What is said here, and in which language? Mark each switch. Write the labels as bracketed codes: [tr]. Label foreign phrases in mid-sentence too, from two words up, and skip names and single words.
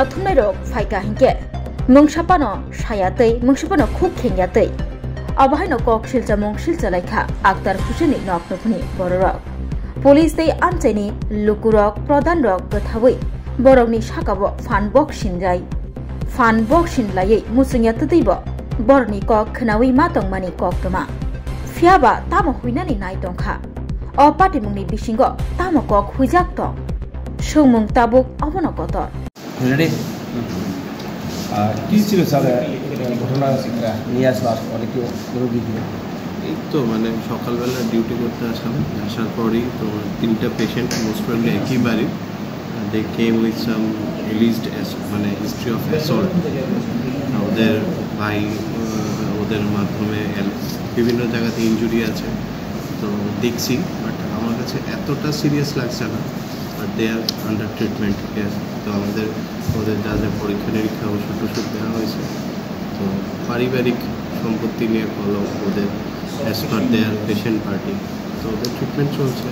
[trp] Thumnairok Faika Hinke Mungsapano Shayatei Mungsapano Khuk Khengyatei Abahaino Kok Shilchamong Shilchalaikha Akhtar Hussein Noknokni Borok Police Day Amcheni Lukurok Pradhan Rok Gathawi Borokni Shakabo Fanbok Shinjai Fanbok Shinlai Musunyatatibo Borni Kok Khnawi Matongmani Koktuma Fiaba Tamo Huinani Naitongkha O Patimongni Bishingo Tamo Kok Huijak Tong Shungmung Tabuk Abono Kotor [en] Ready? [bn] কি ছিল স্যার ঘটনা নিয়ে আসলো অনেকে রোগীগুলো এই তো মানে সকালবেলা ডিউটি করতে আসলাম আসার পরেই তো তিনটা পেশেন্ট [en] most probably [bn] একই বাড়ি [en] they came with some released [bn] মানে [en] history of assault [bn] ওদের ভাই ওদের মাধ্যমে বিভিন্ন জায়গাতে ইনজুরি আছে তো দেখছি বাট আমার কাছে এতটা সিরিয়াস লাগছে না বাট [en] they are under treatment care [bn] তো আমাদের ওদের যা যা পরীক্ষা নিরীক্ষা ওষুধ টষুধ দেওয়া হয়েছে তো পারিবারিক সম্পত্তি নিয়ে বলো ওদের [en] as per their patient party [bn] তো ওদের ট্রিটমেন্ট চলছে